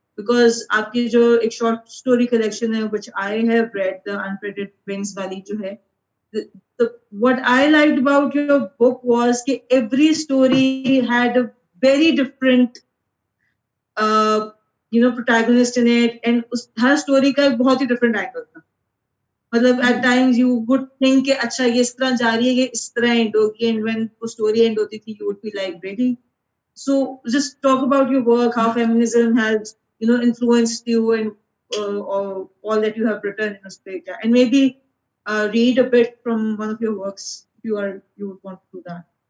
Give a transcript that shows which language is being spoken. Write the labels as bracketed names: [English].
[English] Because आपकी जो एक short story collection है, which I have read, the Unfettered Wings वाली जो है, what I liked about your book was that every story had a very different protagonist in it, and [Hindi] हर story का एक बहुत ही different angle था. मतलब [English] at times you would think [Hindi] कि अच्छा ये इस तरह जा रही है, ये इस तरह end होगी, [English] and when [Hindi] वो story end होती थी, [English] you would be like, really? So just talk about your work, how feminism has influenced you, and or all that you have written in this page, and maybe read a bit from one of your works if you would want to do that.